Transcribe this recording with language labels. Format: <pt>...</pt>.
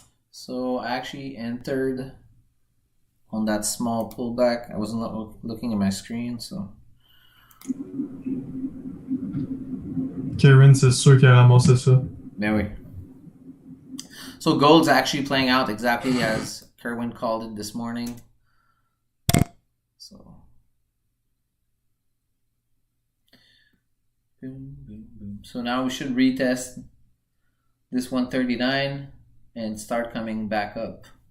<en>So I actually entered on that small pullback. I wasn't looking at my screen, so.</en> <fr>Karen, c'est sûr qu'il a ramassé ça. Ben oui.</fr> <en>So gold's actually playing out exactly as Kerwin called it this morning. So. Boom, boom, boom. So now we should retest this 139 and start coming back up.</en>